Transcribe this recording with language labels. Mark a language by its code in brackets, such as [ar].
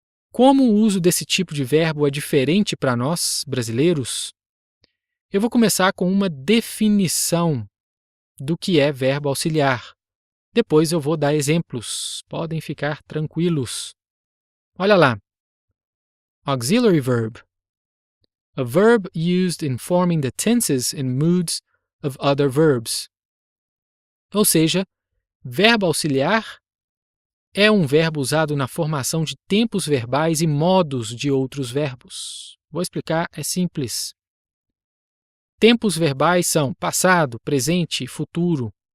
[pt] Como o uso desse tipo de verbo é diferente para nós, brasileiros, eu vou começar com uma definição do que é verbo auxiliar. Depois eu vou dar exemplos. Podem ficar tranquilos. Olha lá. [en] Auxiliary verb. A verb used in forming the tenses and moods of other verbs. [pt] Ou seja, verbo auxiliar é um verbo usado na formação de tempos verbais e modos de outros verbos. Vou explicar, é simples. Tempos verbais são passado, presente e futuro.